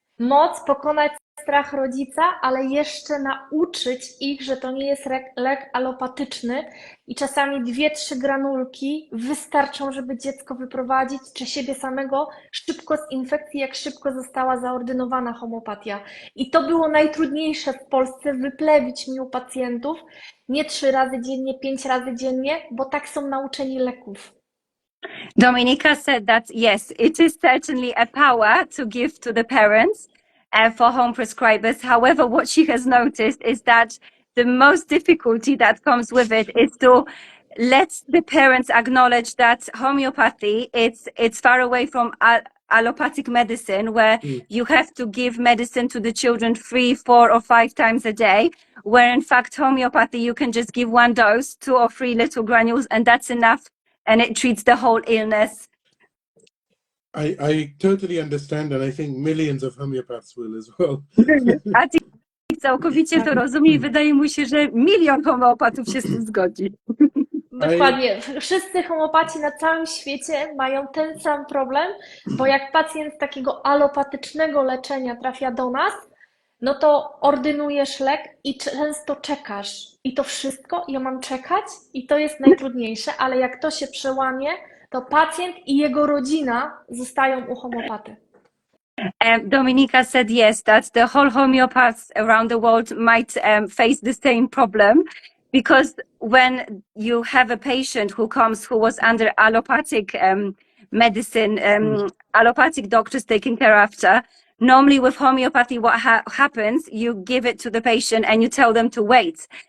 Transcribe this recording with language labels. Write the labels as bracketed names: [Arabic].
[Polish] Moc pokonać strach rodzica, ale jeszcze nauczyć ich, że to nie jest lek alopatyczny i czasami 2-3 granulki wystarczą, żeby dziecko wyprowadzić, czy siebie samego szybko z infekcji, jak szybko została zaordynowana homeopatia. I to było najtrudniejsze w Polsce, wyplewić mi u pacjentów, nie 3 razy dziennie, 5 razy dziennie, bo tak są nauczeni leków. [English] Dominika said that yes, it is certainly a power to give to the parents for home prescribers. However, what she has noticed is that the most difficulty that comes with it is to let the parents acknowledge that homeopathy, it's far away from allopathic medicine, where you have to give medicine to the children 3, 4 or 5 times a day, where in fact homeopathy, you can just give 1 dose, 2 or 3 little granules, and that's enough, and it treats the whole illness. I totally understand, and I think millions of homeopaths will as well. [Polish] Atik całkowicie to rozumie i wydaje mu się, że 1 milion homeopatów się z tym zgodzi. Dokładnie. Wszyscy homeopaci na całym świecie mają ten sam problem, bo jak pacjent z takiego alopatycznego leczenia trafia do nas, no to ordynujesz lek i często czekasz. I to wszystko, ja mam czekać i to jest najtrudniejsze, ale jak to się przełamie, to pacjent i jego rodzina zostają u homeopaty. [English] Dominika said yes, that the whole homeopaths around the world might face the same problem, because when you have a patient who comes who was under allopathic medicine, allopathic doctors taking care after, normally with homeopathy what happens, you give it to the patient and you tell them to wait.